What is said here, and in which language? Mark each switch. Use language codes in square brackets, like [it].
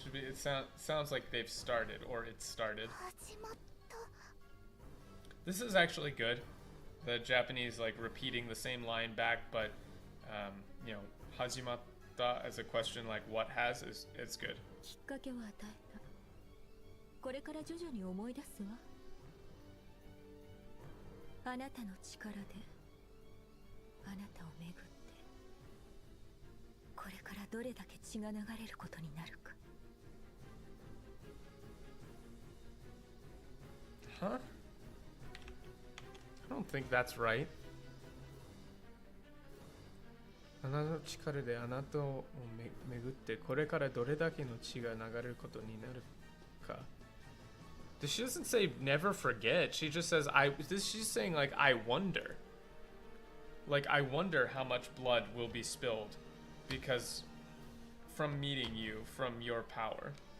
[en] It sounds like they've started, or it started. This is actually good. The Japanese like repeating the same line back, but you know, hajimatta as a question like what has is it's good. [ja] きっかけを与えた。これから徐々に思い出すわ。あなたの力であなたを巡ってこれからどれだけ血が流れることになるか。 Huh? [en] I don't think that's right. [ja] あなたの力であなたを巡ってこれからどれだけの血が流れることになるか。 [en] She doesn't say never forget. She just says she's saying like I wonder. Like I wonder how much blood will be spilled because from meeting you, from your power.